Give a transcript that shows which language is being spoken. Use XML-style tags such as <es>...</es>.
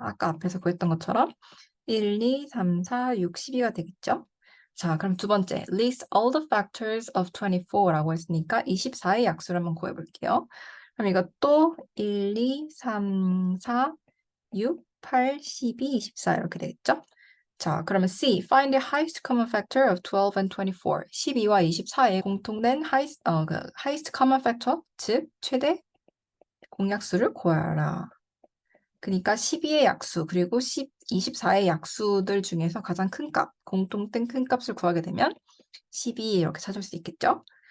<ko>아까 앞에서 구했던 것처럼 1, 2, 3, 4, 6, 12가 되겠죠? 자, 그럼 두 번째,</ko> <en>list all the factors of 24</en> <ko>라고 했으니까 24의 약수를 한번 구해볼게요. 그럼 이것도 1, 2, 3, 4, 6, 8, 12, 24 이렇게 되겠죠? 자, 그러면 C.</ko> <en>Find the highest common factor of 12 and 24.</en> <ko>12와 24의 공통된 highest common factor, 즉 최대 공약수를 구하라. 그러니까 12의 약수 그리고 24의 약수들 중에서 가장 큰 값, 공통된 큰 값을 구하게 되면 12 이렇게 찾을 수 있겠죠?</ko>